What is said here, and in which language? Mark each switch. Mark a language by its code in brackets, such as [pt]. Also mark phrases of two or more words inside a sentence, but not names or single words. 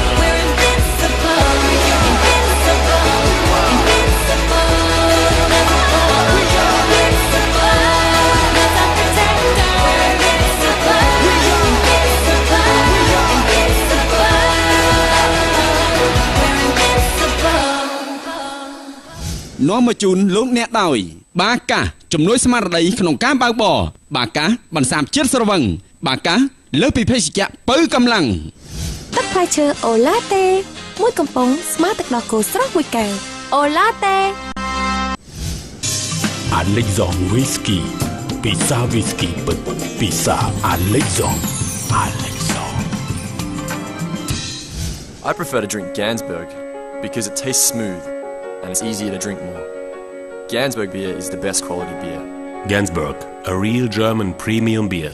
[en] We're invincible, invincible, invincible. We are invincible. That's our protector. We're invincible, invincible, invincible. [km] នាំមកជូនលោកអ្នកដោយបាកាជំនួយស្មារតីក្នុងការបើកបរបាកាបន្សាបជាតិស្រវឹងបាកាលើសពីភេសជ្ជៈបើកម្លាំង ទឹកផ្លែឈើអូឡាតេមួយកំប៉ុងស្មើទឹកដោះគោស្រស់មួយកែវអូឡាតេ Alexon Whisky ពិសាវីស្គីពិតពិសា Alexon [en] I prefer to drink Gansberg because it tastes smooth and it's easier to drink more. Gansberg beer is the best quality beer. Gansberg, a real German premium beer.